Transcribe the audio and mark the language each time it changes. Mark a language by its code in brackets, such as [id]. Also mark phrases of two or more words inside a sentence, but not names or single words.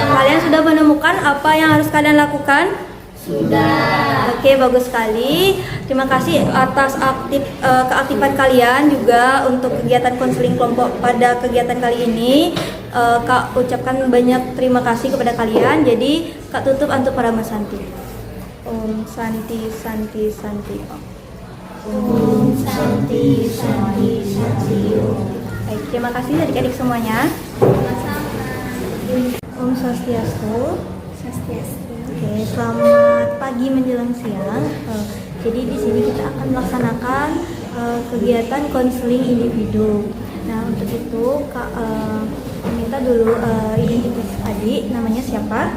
[id] Kalian sudah menemukan apa yang harus kalian lakukan? Sudah. Oke, bagus sekali. Terima kasih atas keaktifan kalian juga untuk kegiatan konseling kelompok pada kegiatan kali ini. Kak ucapkan banyak terima kasih kepada kalian. Jadi Kak tutup untuk para Santi. [sa] Om Santi Santi Santi Om. Om Santi Santi Santi Om. [id] Baik, terima kasih adik-adik semuanya. [ban] Om Swastiastu. [id] Oke, selamat pagi menjelang siang. Jadi di sini kita akan melaksanakan kegiatan konseling individu. Nah, untuk itu Kak minta dulu identitas adik, namanya siapa?